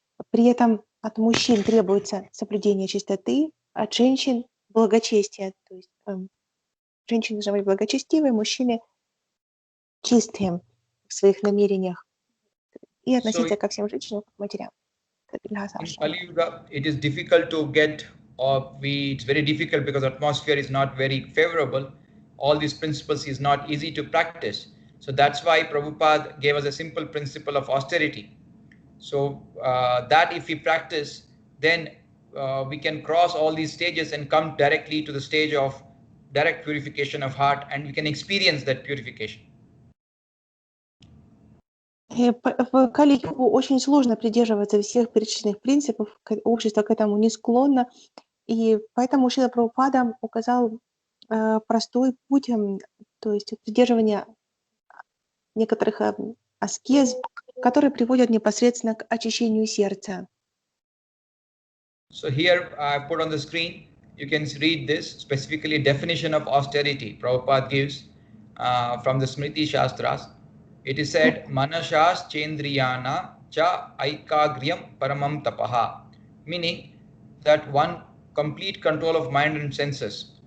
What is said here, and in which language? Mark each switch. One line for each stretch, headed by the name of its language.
Russian: При этом от мужчин требуется соблюдение чистоты, от женщин благочестие. То есть женщины должны быть благочестивые, мужчины чистые в своих намерениях и относиться ко всем женщинам как к матерям.
English: In Kali Yuga, it is difficult to get, it's very difficult because atmosphere is not very favorable. All these principles is not easy to practice. So that's why Prabhupada gave us a simple principle of austerity. So that if we practice, then we can cross all these stages and come directly to the stage of direct purification of heart, and we can experience that purification.
Russian: В Кали-югу очень сложно придерживаться всех перечисленных принципов, общество к этому не склонно, и поэтому Шрила Прабхупада указал простой путь, то есть придерживание некоторых аскез, которые приводят непосредственно к очищению сердца.
English: So here I put on the screen, you can read this, specifically definition of austerity Prabhupada gives from the Smriti Shastras. It is said,
Sanskrit: Manashas Chendriyana cha aikagryam paramam tapaha,
English: meaning that one complete control of mind and senses.